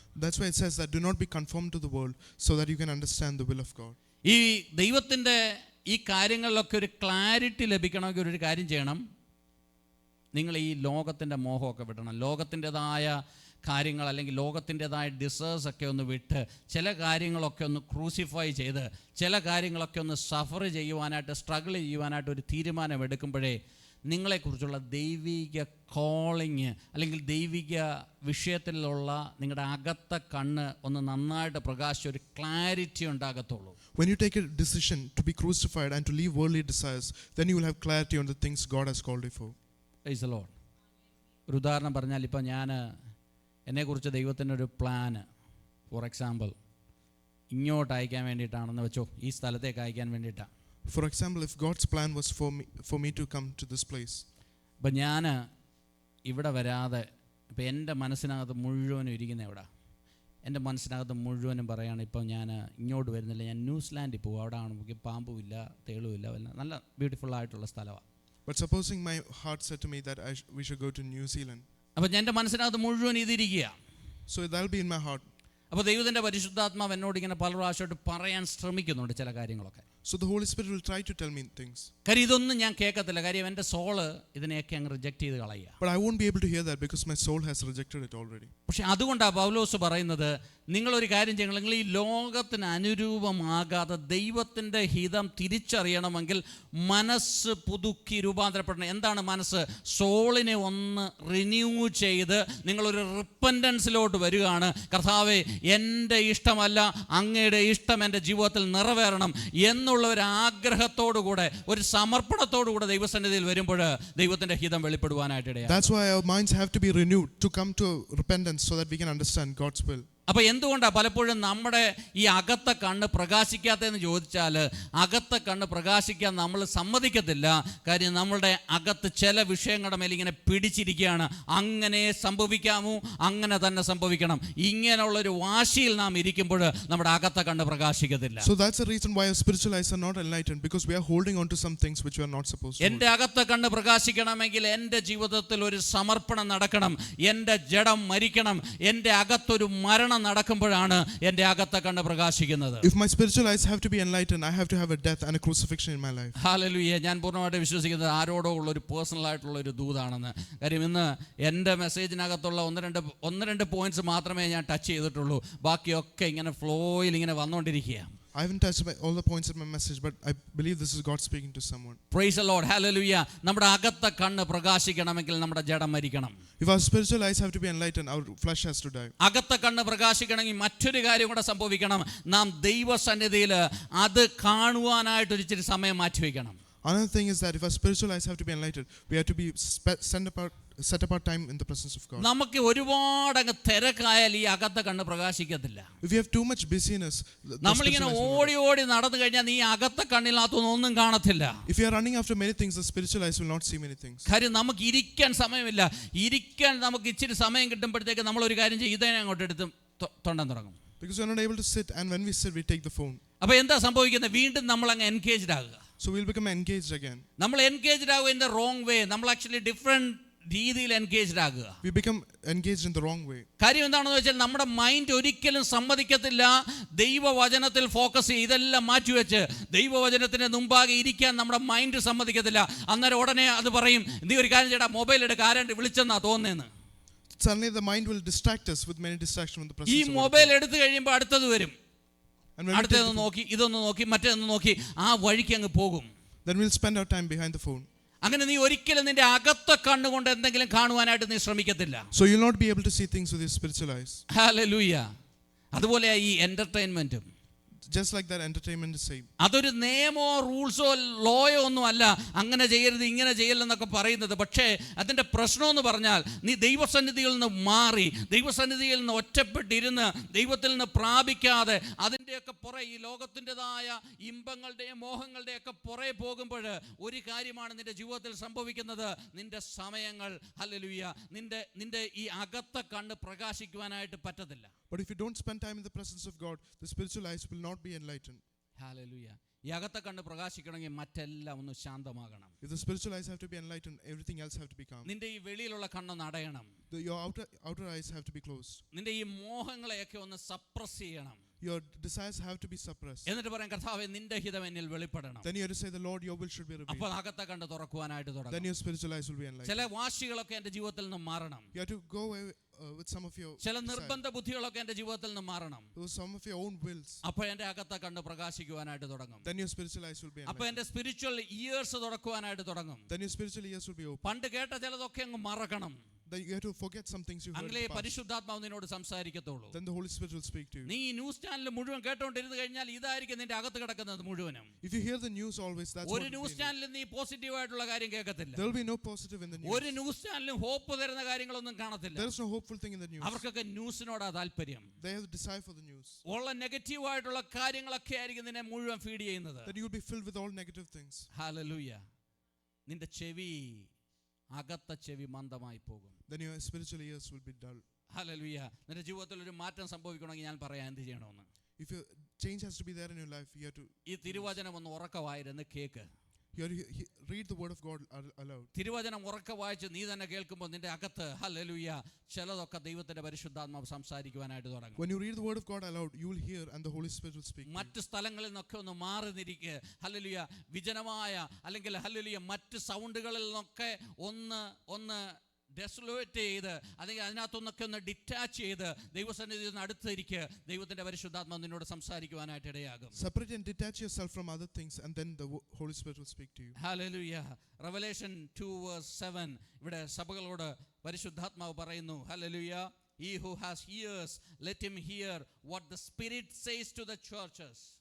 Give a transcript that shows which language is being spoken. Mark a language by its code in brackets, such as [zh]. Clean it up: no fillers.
[en] That's why it says that do not be conformed to the world, so that you can understand the will of God. [ml] ഈ ദൈവത്തിൻ്റെ ഈ കാര്യങ്ങളിലൊക്കെ ഒരു clarity ലഭിക്കണമെങ്കിൽ ഒരു കാര്യം ചെയ്യണം, നിങ്ങൾ ഈ ലോകത്തിൻ്റെ മോഹമൊക്കെ വിടണം. ലോകത്തിൻ്റെതായ കാര്യങ്ങൾ അല്ലെങ്കിൽ ലോകത്തിൻ്റെതായ ഡിസേഴ്സ് ഒക്കെ ഒന്ന് വിട്ട് ചില കാര്യങ്ങളൊക്കെ ഒന്ന് ക്രൂസിഫൈ ചെയ്ത് ചില കാര്യങ്ങളൊക്കെ ഒന്ന് സഫർ ചെയ്യുവാനായിട്ട് സ്ട്രഗിൾ ചെയ്യുവാനായിട്ട് ഒരു തീരുമാനം എടുക്കുമ്പോഴേ നിങ്ങളെക്കുറിച്ചുള്ള ദൈവിക കോളിങ് അല്ലെങ്കിൽ ദൈവിക വിഷയത്തിലുള്ള നിങ്ങളുടെ അകത്തെ കണ്ണ് ഒന്ന് നന്നായിട്ട് പ്രകാശിച്ച് ഒരു clarity ഉണ്ടാകത്തുള്ളൂ. [en] When you take a decision to be crucified and to leave worldly desires, then you will have clarity on the things God has called you for. Praise the Lord. [ml] ഒരു ഉദാഹരണം പറഞ്ഞാൽ, ഇപ്പം ഞാൻ എന്നെക്കുറിച്ച് ദൈവത്തിൻ്റെ ഒരു പ്ലാന്, [en] for example, [ml] ഇങ്ങോട്ട് അയക്കാൻ വേണ്ടിയിട്ടാണെന്ന് വെച്ചോ, ഈ സ്ഥലത്തേക്ക് അയക്കാൻ വേണ്ടിയിട്ടാണ്. [en] For example, if God's plan was for me to come to this place. [ml] അപ്പം ഞാൻ ഇവിടെ വരാതെ ഇപ്പം എൻ്റെ മനസ്സിനകത്ത് മുഴുവനും ഇരിക്കുന്ന എവിടെ? എൻ്റെ മനസ്സിനകത്ത് മുഴുവനും പറയുകയാണ്, ഇപ്പം ഞാൻ ഇങ്ങോട്ട് വരുന്നില്ല, ഞാൻ ന്യൂസിലാൻഡിൽ പോകും, അവിടെ ആണെങ്കിൽ പാമ്പുമില്ല തേളുമില്ല, നല്ല ബ്യൂട്ടിഫുൾ ആയിട്ടുള്ള സ്ഥലമാണ്. [en] But supposing my heart said to me that we should go to New Zealand. [ml] അപ്പം എൻ്റെ മനസ്സിനകത്ത് മുഴുവൻ ഇതിരിക്കുക. [en] So that'll be in my heart. [ml] അപ്പോൾ ദൈവത്തിൻ്റെ പരിശുദ്ധാത്മാവ് എന്നോട് ഇങ്ങനെ പല പ്രാവശ്യമായിട്ട് പറയാൻ ശ്രമിക്കുന്നുണ്ട് ചില കാര്യങ്ങളൊക്കെ. [en] So the Holy Spirit will try to tell me things. [ml] കാര്യം ഇതൊന്നും ഞാൻ കേൾക്കത്തില്ല, കാര്യം എൻ്റെ സോള് ഇതിനെയൊക്കെ അങ്ങ് റിജക്റ്റ് ചെയ്ത് കളയുക. [en] But I won't be able to hear that because my soul has rejected it already. [ml] പക്ഷെ അതുകൊണ്ടാണ് പൗലോസ് പറയുന്നത്, നിങ്ങളൊരു കാര്യം ചെയ്യണം, നിങ്ങൾ ഈ ലോകത്തിന് അനുരൂപമാകാതെ ദൈവത്തിൻ്റെ ഹിതം തിരിച്ചറിയണമെങ്കിൽ മനസ്സ് പുതുക്കി രൂപാന്തരപ്പെടണം. എന്താണ് മനസ്സ്? സോളിനെ ഒന്ന് റിന്യൂ ചെയ്ത് നിങ്ങളൊരു റിപ്പൻറ്റൻസിലോട്ട് വരികയാണ്. കർത്താവേ, എൻ്റെ ഇഷ്ടമല്ല അങ്ങയുടെ ഇഷ്ടം എൻ്റെ ജീവിതത്തിൽ നിറവേറണം എന്നുള്ള ഒരു ആഗ്രഹത്തോടുകൂടെ ഒരു സമർപ്പണത്തോടുകൂടെ ദൈവസന്നിധിയിൽ വരുമ്പോൾ ദൈവത്തിൻ്റെ ഹിതം വെളിപ്പെടുവാനായിട്ട് ഇടയാകും. [en] That's why our minds have to be renewed to come to repentance so that we can understand God's will. [ml] അപ്പോൾ എന്തുകൊണ്ടാണ് പലപ്പോഴും നമ്മുടെ ഈ അകത്തെ കണ്ണ് പ്രകാശിക്കാത്തതെന്ന് ചോദിച്ചാൽ, അകത്തെ കണ്ണ് പ്രകാശിക്കാൻ നമ്മൾ സമ്മതിക്കത്തില്ല. കാര്യം നമ്മളുടെ അകത്ത് ചില വിഷയങ്ങളുടെ മേലെ ഇങ്ങനെ പിടിച്ചിരിക്കുകയാണ്. അങ്ങനെ സംഭവിക്കാമോ, അങ്ങനെ തന്നെ സംഭവിക്കണം, ഇങ്ങനെയുള്ളൊരു വാശിയിൽ നാം ഇരിക്കുമ്പോൾ നമ്മുടെ അകത്തെ കണ്ണ് പ്രകാശിക്കത്തില്ല. [en] So that's the reason why our spiritual eyes are not enlightened, because we are holding on to some things which we are not supposed to. [ml] എൻ്റെ അകത്തെ കണ്ണ് പ്രകാശിക്കണമെങ്കിൽ എൻ്റെ ജീവിതത്തിൽ ഒരു സമർപ്പണം നടക്കണം, എൻ്റെ ജഡം മരിക്കണം, എൻ്റെ അകത്തൊരു മരണം നടക്കുമ്പോഴാണ് എൻ്റെ അകത്തെ കണ്ണ് പ്രകാശിക്കുന്നത്. [en] If my spiritual eyes have to be enlightened, I have to have a death and a crucifixion in my life. [ml] Hallelujah. ഞാൻ പൂർണ്ണമായിട്ട് വിശ്വസിക്കുന്നത് ആരോടോ ഉള്ള ഒരു പേഴ്സണൽ ആയിട്ടുള്ള ഒരു ദൂതാണെന്ന്. കാര്യം ഇന്ന് എൻ്റെ മെസ്സേജിനകത്തുള്ള ഒന്ന് രണ്ട് പോയിന്റ്സ് മാത്രമേ ഞാൻ ടച്ച് ചെയ്തിട്ടുള്ളൂ, ബാക്കിയൊക്കെ ഇങ്ങനെ ഫ്ലോയിൽ ഇങ്ങനെ വന്നുകൊണ്ടിരിക്കുക. [en] I haven't touched all the points of my message, but I believe this is God speaking to someone. Praise the Lord. Hallelujah. [ml] നമ്മുടെ അകത്തെ കണ്ണ് പ്രകാശിക്കണമെങ്കിൽ നമ്മുടെ ജഡം മരിക്കണം. [en] If our spiritual eyes have to be enlightened, our flesh has to die. [ml] അകത്തെ കണ്ണ് പ്രകാശിക്കണമെങ്കിൽ മറ്റൊരു കാര്യം കൂടെ സംഭവിക്കണം. നാം ദൈവസന്നിധിയിൽ അത് കാണുവാനായിട്ട് ഒരിച്ചിരി സമയം മാറ്റിവെക്കണം. [en] Another thing is that if our spiritual eyes have to be enlightened, we have to be set apart time in the presence of God. [ml] നമുക്ക് ഒരുപാട് അങ്ങ് തിരക്കായാൽ ഈ അകത്തെ കണ്ണ് പ്രകാശിക്കത്തില്ല. [en] If we have too much busyness, [ml] നമ്മളിങ്ങനെ ഓടി നടന്നു കഴിഞ്ഞാൽ നീ അകത്തെ കണ്ണിനകത്തൊന്നും ഒന്നും കാണത്തില്ല. [en] if you are running after many things, the spiritual eyes will not see many things. [ml] കാര്യം നമുക്ക് ഇരിക്കാൻ സമയമില്ല. ഇരിക്കാൻ നമുക്ക് ഇച്ചിരി സമയം കിട്ടുമ്പോഴത്തേക്ക് നമ്മൾ ഒരു കാര്യം ചെയ്യും, ഇതേ അങ്ങോട്ട് എടുത്ത് തൊണ്ടാൻ തുടങ്ങും. [en] Because we are not able to sit, and when we sit, we take the phone. [ml] അപ്പൊ എന്താ സംഭവിക്കുന്നത്? വീണ്ടും നമ്മൾ അങ്ങ് എൻഗേജ്ഡ് ആകുക. [en] So we'll become engaged again. [ml] നമ്മൾ എൻഗേജ്ഡ് ആകുക [en] In the wrong way. [ml] നമ്മൾ ആക്ച്വലി ഡിഫറെന്റ് രീതിയിൽ എൻഗേജ്ഡ് ആകുക. [en] We become engaged in the wrong way. [ml] കാര്യം എന്താണെന്ന് വെച്ചാൽ നമ്മുടെ മൈൻഡ് ഒരിക്കലും സമ്മതിക്കത്തില്ല ദൈവവചനത്തിൽ ഫോക്കസ് ചെയ്ത് ഇതെല്ലാം മാറ്റിവെച്ച് ദൈവവചനത്തിന് മുമ്പാകെ ഇരിക്കാൻ നമ്മുടെ മൈൻഡ് സമ്മതിക്കത്തില്ല. അന്നേരം ഉടനെ അത് പറയും, നീ ഒരു കാര്യം ചെയ്യടാ, മൊബൈൽ എടുക്ക, ആരാണ്ട് വിളിച്ചെന്നാ തോന്നുന്നതെന്ന്. [en] Suddenly the mind will distract us with many distractions from the presence [ml] ഈ [en] of God. [ml] മൊബൈൽ എടുത്തു കഴിയുമ്പോൾ അടുത്തത് വരും. [en] And when we take [ml] അടുത്തതൊന്ന് [en] the phone, [ml] നോക്കി, ഇതൊന്ന് നോക്കി, മറ്റേതൊന്ന് നോക്കി, ആ വഴിക്ക് അങ്ങ് പോകും. [en] then we'll spend our time behind the phone. [ml] അങ്ങനെ നീ ഒരിക്കലും നിന്റെ അകത്തെ കണ്ണുകൊണ്ട് എന്തെങ്കിലും കാണുവാനായിട്ട് നീ ശ്രമിക്കത്തില്ല. [en] So you'll not be able to see things with your spiritual eyes. [ml] Hallelujah. അതുപോലെ ഈ എന്റർടൈൻമെന്റും [en] Just like that, entertainment is same. [ml] അതൊരു നിയമോ റൂൾസോ ലോയോ ഒന്നും അല്ല അങ്ങനെ ചെയ്യരുത് ഇങ്ങനെ ചെയ്യലെന്നൊക്കെ പറയുന്നത്. പക്ഷേ അതിൻ്റെ പ്രശ്നം എന്ന് പറഞ്ഞാൽ നീ ദൈവസന്നിധിയിൽ നിന്ന് മാറി, ദൈവസന്നിധിയിൽ നിന്ന് ഒറ്റപ്പെട്ടിരുന്ന് ദൈവത്തിൽ നിന്ന് പ്രാപിക്കാതെ അതിൻ്റെയൊക്കെ പുറകെ ഈ ലോകത്തിൻ്റെതായ ഇമ്പങ്ങളുടെയും മോഹങ്ങളുടെയൊക്കെ പുറകെ പോകുമ്പോൾ ഒരു കാര്യമാണ് നിന്റെ ജീവിതത്തിൽ സംഭവിക്കുന്നത്. നിന്റെ സമയങ്ങൾ, ഹല്ലേലൂയ, നിന്റെ ഈ അകത്തെ കണ്ണ് പ്രകാശിക്കുവാനായിട്ട് പറ്റത്തില്ല. [en] But if you don't spend time in the presence of God, the spiritual eyes will not be enlightened. [ml] Hallelujah. ഈ അകത്തെ കണ്ണ് പ്രകാശിക്കണമെങ്കിൽ മറ്റെല്ലാം ഒന്ന് ശാന്തമാകണം. [en] If the spiritual eyes have to be enlightened, everything else have to be calm. [ml] നിന്റെ ഈ വെളിയിലുള്ള കണ്ണൊന്ന് അടയണം. [en] Your outer eyes have to be closed. [ml] നിന്റെ ഈ മോഹങ്ങളെയൊക്കെ ഒന്ന് സപ്രസ് ചെയ്യണം. [en] Your desires have to be suppressed. [ml] എന്നിട്ട് പറയാൻ, കർത്താവേ നിന്റെ ഹിതം എന്നിൽ വെളിപ്പെടണം. [en] Then you have to say, the Lord, your will should be revealed. [ml] അപ്പോൾ അകത്തെ കണ്ണ് തുറക്കുവാനായിട്ട് [en] Then [ml] തുടങ്ങും. [en] your spiritual eyes will be enlightened. [ml] ചില വാശികളൊക്കെ എൻ്റെ ജീവിതത്തിൽ നിന്ന് മാറണം. [en] You have to go away with some of your [ml] ചില [en] desire. [ml] നിർബന്ധ ബുദ്ധികളൊക്കെ എൻ്റെ ജീവിതത്തിൽ നിന്ന് മാറണം. [en] With some of your own wills. [ml] അപ്പോൾ എൻ്റെ അകത്തെ കണ്ണ് പ്രകാശിക്കുവാനായിട്ട് തുടങ്ങും. [en] Then your spiritual eyes will be [ml] അപ്പോൾ [en] enlightened. [ml] എൻ്റെ സ്പിരിച്വൽ ഇയേഴ്സ് തുറക്കുവാനായിട്ട് തുടങ്ങും. [en] Then your spiritual ears will be open. [ml] പണ്ട് കേട്ട ചിലതൊക്കെ അങ്ങ് മറക്കണം. [en] Then you have to forget some things you heard in [ml] അങ്കിലേ [en] the past. [ml] പരിശുദ്ധാത്മാവ് നിന്നോട് സംസാരിക്കത്തുള്ളൂ. [en] Then the Holy Spirit will speak to you. [ml] നീ ന്യൂസ് ചാനൽ മുഴുവൻ കേട്ടോണ്ടിരുന്ന് കഴിഞ്ഞാൽ ഇതായിരിക്കും നിന്റെ അകത്ത് കിടക്കുന്നത് മുഴുവനും. [en] If you hear the news always, that's what [ml] ഒരു [en] it [ml] ന്യൂസ് [en] will be. [ml] ചാനലിൽ നീ പോസിറ്റീവ് ആയിട്ടുള്ള കാര്യം കേൾക്കത്തില്ല. [en] There will be no positive in the news. [ml] ഒരു ന്യൂസ് ചാനലും ഹോപ്പ് തരുന്ന കാര്യങ്ങളൊന്നും കാണത്തില്ല. [en] There is no hopeful thing in the news. [ml] അവർക്കൊക്കെ ന്യൂസിനോടാ താല്പര്യം. [en] They have the desire for the news. [ml] ഉള്ള നെഗറ്റീവ് ആയിട്ടുള്ള കാര്യങ്ങളൊക്കെ ആയിരിക്കും നിന്നെ മുഴുവൻ ഫീഡ് ചെയ്യുന്നത്. [en] That you will be filled with all negative things. [ml] Hallelujah. നിന്റെ ചെവി, അകത്ത ചെവി മന്ദമായി പോകും. [en] Then your spiritual ears will be dull. [ml] Hallelujah. നിന്റെ ജീവിതത്തിൽ ഒരു മാറ്റം സംഭവിക്കണമെങ്കിൽ ഞാൻ പറയാം എന്ത് ചെയ്യണമെന്ന്. [en] If a change has to be there in your life, you have to [ml] ഈ തിരുവചനം ഒന്ന് ഉറക്കവായിരുന്ന് cake. [en] you have to read the word of God aloud. [ml] തിരുവചനം ഉറക്കെ വായിച്ച് നീ തന്നെ കേൾക്കുമ്പോൾ നിന്റെ അകത്ത്, ഹല്ലേലൂയ, ചിലതൊക്കെ ദൈവത്തിന്റെ പരിശുദ്ധാത്മാവ് സംസാരിക്കുവാനായിട്ട് തുടങ്ങും. [en] When you read the word of God aloud, you will hear and the Holy Spirit will speak. [ml] മറ്റ് സ്ഥലങ്ങളിൽ നിന്നൊക്കെ ഒന്ന് മാറി നിരിക്ക്. ഹല്ലേലൂയ. വിജനമായ അല്ലെങ്കിൽ ഹല്ലേലൂയ മറ്റ് സൗണ്ടുകളിൽ നിന്നൊക്കെ ഒന്ന് ഡെസൊലേറ്റ് ചെയ്ത് അല്ലെങ്കിൽ അതിനകത്തൊന്നൊക്കെ ഒന്ന് ഡിറ്റാച്ച് ചെയ്ത് ദൈവസന്നിധിയിൽ നിന്ന് അടുത്തിരിക്കുക. ദൈവത്തിന്റെ പരിശുദ്ധാത്മാവ് നിന്നോട് സംസാരിക്കുവാനായിട്ട് ഇടയാകും. [en] Separate and detach yourself from other things, and then the Holy Spirit will speak to you. [ml] Hallelujah. Revelation 2:7 ഇവിടെ സഭകളോട് പരിശുദ്ധാത്മാവ് പറയുന്നു, hallelujah, [en] he who has ears let him hear what the Spirit says to the churches.